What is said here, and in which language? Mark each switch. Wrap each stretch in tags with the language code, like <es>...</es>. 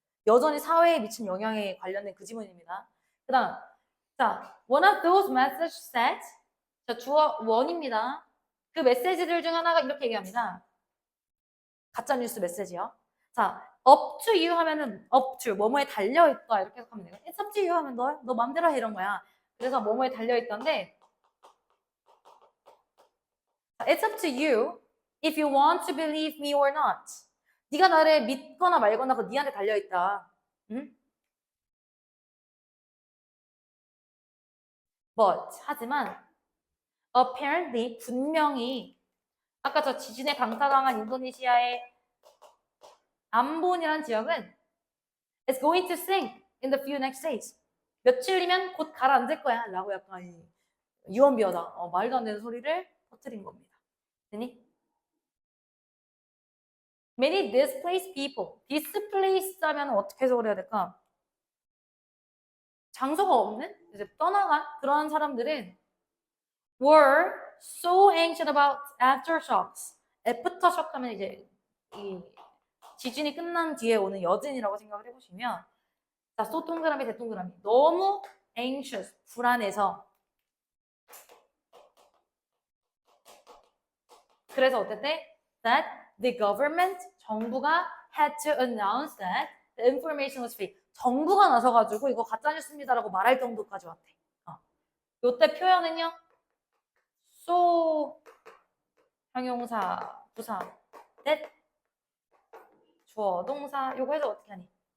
<ko>여전히 사회에 미친 영향에 관련된 그 지문입니다. 그 다음 자,</ko> <en>one of those messages said</en> <ko>자, 주어 원입니다. 그 메시지들 중 하나가 이렇게 얘기합니다. 가짜뉴스 메시지요. 자, up to you 하면은 up to 뭐뭐에 달려있다 이렇게 해석하면 돼요.</ko> <en>It's up to you</en> <ko>하면 너 맘대로 해 이런 거야. 그래서 뭐뭐에 달려있던데</ko> <en>It's up to you if you want to believe me or not.</en> <ko>네가 나를 믿거나 말거나 그거 네한테 달려있다. 응?</ko> <en>But</en> <ko>하지만</ko> <en>apparently</en> <ko>분명히 아까 저 지진에 강타당한 인도네시아의 암본이라는 지역은</ko> <en>is going to sink in the few next days.</en> <ko>며칠이면 곧 가라앉을 거야 라고 약간 유언비어다. 말도 안 되는 소리를 터뜨린 겁니다. 되니?</ko> <en>Many displaced people.</en> <ko>displaced 하면 어떻게 해석을 해야 될까? 장소가 없는? 이제 떠나간 그런 사람들은</ko> <en>were so anxious about aftershocks.</en> <ko>애프터쇼크 하면 이제 이 지진이 끝난 뒤에 오는 여진이라고 생각을 해보시면 자, 소 동그라미, 대 동그라미. 너무 anxious, 불안해서 그래서 어땠대?</ko> <en>That the government,</en> <ko>정부가</ko> <en>had to announce that the information was fake.</en> <ko>정부가 나서가지고 이거 가짜뉴스입니다라고 말할 정도까지 왔대. 요때 표현은요. so 형용사, 부사, that 주어, 동사. 요거 해서 어떻게 하니?</ko>